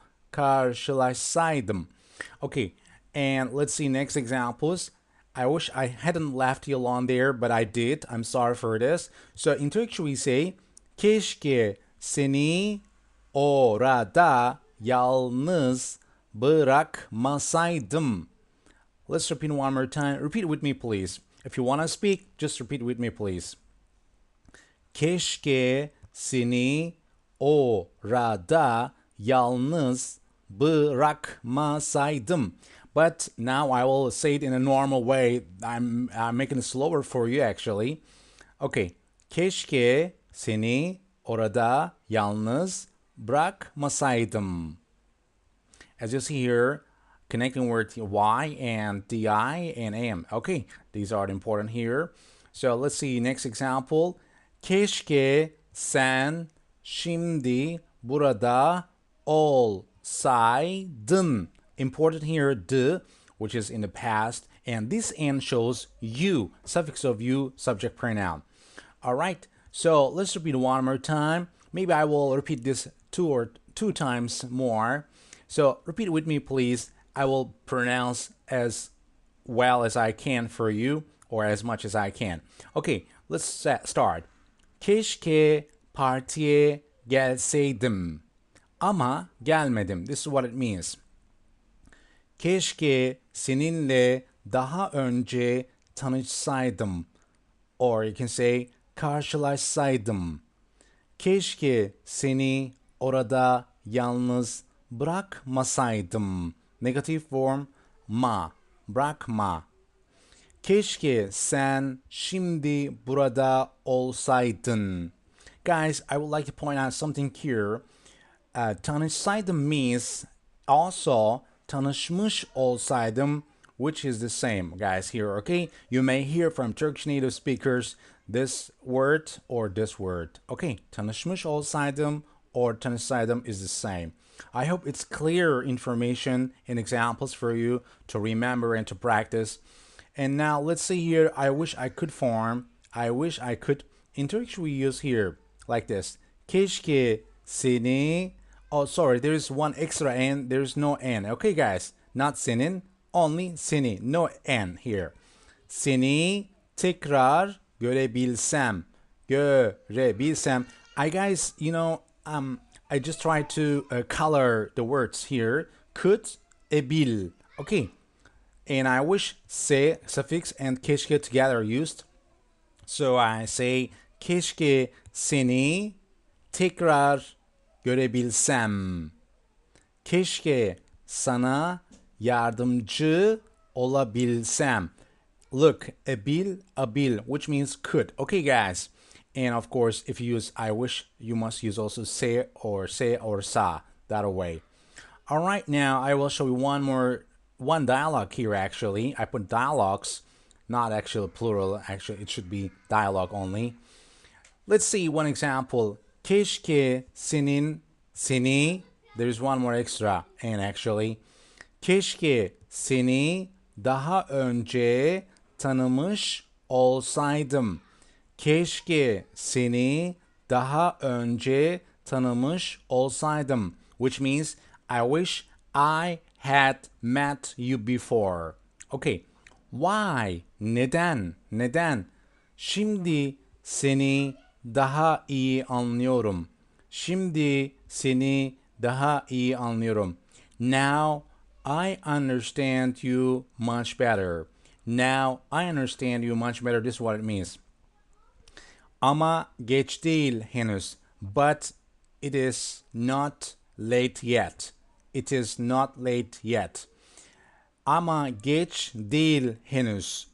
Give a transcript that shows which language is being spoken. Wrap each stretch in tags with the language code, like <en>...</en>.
<tr>Karşılaşsaydım.</tr> <en>Okay, and let's see next examples. I wish I hadn't left you alone there, but I did. I'm sorry for this. So in Turkish we say</en> <tr>keşke seni orada yalnız bırakmasaydım.</tr> <en>Let's repeat one more time. Repeat with me, please. If you want to speak, just repeat with me, please.</en> <tr>Keşke seni orada yalnız bırakmasaydım.</tr> <en>But now I will say it in a normal way. I'm making it slower for you actually. Okay.</en> <tr>Keşke seni orada yalnız bırakmasaydım.</tr> <en>As you see here, connecting words Y and DI and AM. Okay, these are important here. So let's see next example.</en> <tr>Keşke sen şimdi burada olsaydın.</tr> <en>Important here, the, which is in the past, and this N shows you, suffix of you, subject pronoun. All right, so let's repeat one more time. Maybe I will repeat this two times more. So repeat with me, please. I will pronounce as well as I can for you, or as much as I can. Okay, let's start.</en> <tr>Keşke partiye gelseydim. Ama gelmedim.</tr> <en>This is what it means.</en> <tr>Keşke seninle daha önce tanışsaydım.</tr> <en>Or you can say</en> <tr>karşılaşsaydım. Keşke seni orada yalnız bırakmasaydım.</tr> <en>Negative form</en> <tr>ma. Bırakma. Keşke sen şimdi burada olsaydın.</tr> <en>Guys, I would like to point out something here. Tanışsaydım means also tanışmış olsaydım, which is the same, guys, here, okay? You may hear from Turkish native speakers this word or this word. Okay, tanışmış olsaydım or tanışsaydım is the same. I hope it's clear information and examples for you to remember and to practice. And now let's see here, I wish I could form. I wish I could. In Turkish we use here like this.</en> <tr>Keşke seni.</tr> <en>Oh, sorry, there's one extra N. There's no N. Okay, guys, not senin, only seni. No N here.</en> <tr>Seni tekrar görebilsem. Görebilsem.</tr> <en>Guys, I just try to color the words here. Could, ebil. Okay. And I wish se suffix and keşke together are used. So I say</en> <tr>keşke seni tekrar görebilsem. Keşke sana yardımcı olabilsem.</tr> <en>Look, abil, which means could. Okay, guys. And of course, if you use I wish, you must use also say or sa that way. All right, now I will show you one dialogue here. Actually, I put dialogues, not actually plural. Actually, it should be dialogue only. Let's see one example.</en> <tr>Keşke seni,</tr> <en>there's one more extra and actually.</en> <tr>Keşke seni daha önce tanımış olsaydım. Keşke seni daha önce tanımış olsaydım.</tr> <en>Which means I wish I had met you before. Okay. Why?</en> <tr>Neden? Neden? Şimdi seni daha iyi anlıyorum. Şimdi seni daha iyi anlıyorum.</tr> <en>Now I understand you much better. Now I understand you much better. This is what it means.</en> <tr>Ama geç değil henüz.</tr> <en>But it is not late yet. It is not late yet.</en> <tr>Ama geç değil henüz.</tr>